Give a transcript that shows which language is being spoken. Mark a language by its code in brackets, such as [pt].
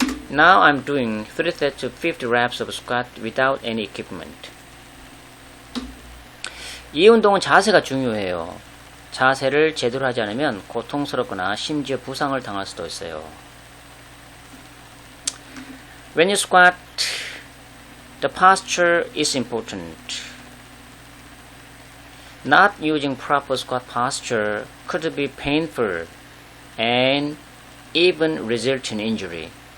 [en] Now I'm doing 3 sets of 50 reps of squat without any equipment. [ko] 이 운동은 자세가 중요해요. 자세를 제대로 하지 않으면 고통스럽거나 심지어 부상을 당할 수도 있어요. [en] When you squat, the posture is important. Not using proper squat posture could be painful and even result in injury.